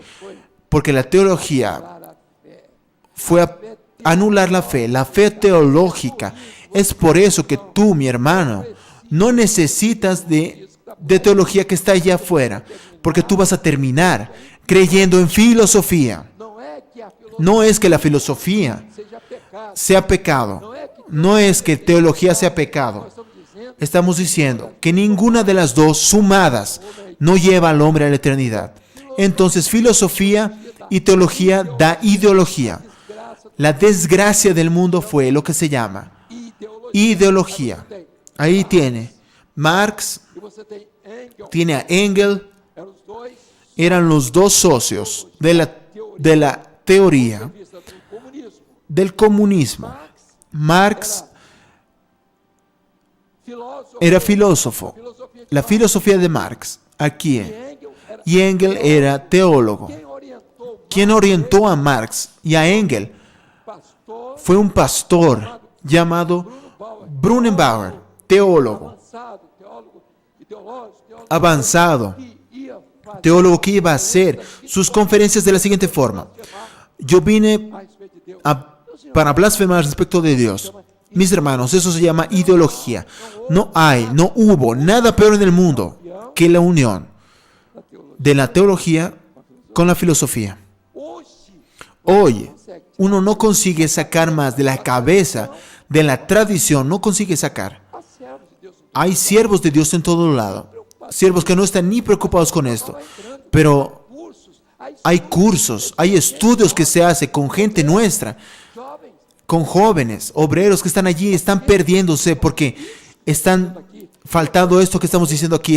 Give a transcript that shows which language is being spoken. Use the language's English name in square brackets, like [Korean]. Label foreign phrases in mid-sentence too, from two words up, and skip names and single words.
[Spanish] Porque la teología fue a anular la fe teológica. Es por eso que tú, mi hermano, no necesitas de teología que está allá afuera, porque tú vas a terminar creyendo en filosofía. [Portuguese] não é que a filosofia [Spanish] No es que la filosofía [Portuguese] seja pecado, [Spanish] sea pecado, no es que teología sea pecado. [Portuguese] estamos dizendo [Spanish] Estamos diciendo que ninguna de las dos sumadas no lleva al hombre a la eternidad. Entonces, filosofía y teología da ideología. La desgracia del mundo fue lo que se llama ideología. Ahí tiene Marx, [Portuguese] e você tem Engels, [Spanish] tiene a Engels, [Portuguese] eram os dois [Spanish] eran los dos socios de la teoría [Portuguese] vista do comunismo. [Spanish] del comunismo. Marx [Portuguese] Filósofo, [Spanish] era filósofo. [Portuguese] filosofia de [Spanish] La filosofía de Marx, aquí. [Portuguese] Engels era [Spanish] Y Engels era teólogo. [Portuguese] quem orientou [Spanish] Quien orientó a Marx y a Engels [Portuguese] pastor [Spanish] fue un pastor llamado Brunenbauer, teólogo, [Portuguese] avançado, teólogo ideológico, teólogo [Spanish] avanzado, [Portuguese] que ia fazer [Spanish] teólogo que iba a hacer sus conferencias de la siguiente forma: yo vine [Portuguese] a respeito de Deus. [Spanish] para blasfemar respecto de Dios. Mis hermanos, eso se llama ideología. No hubo nada peor en el mundo que la unión [Portuguese] Da teologia. [Spanish] de la teología con la filosofía. Hoy, uno no consigue sacar más de la cabeza, de la tradición, no consigue sacar. [Portuguese] Há servos de Deus [Spanish] Hay siervos de Dios en todo lado. Siervos que no están ni preocupados con esto. Pero [Portuguese] cursos, [Spanish] hay cursos, hay estudios que se hacen con gente nuestra, [Portuguese] jovens [Spanish] con jóvenes, obreros que están allí, están perdiéndose porque están faltando esto que estamos diciendo aquí.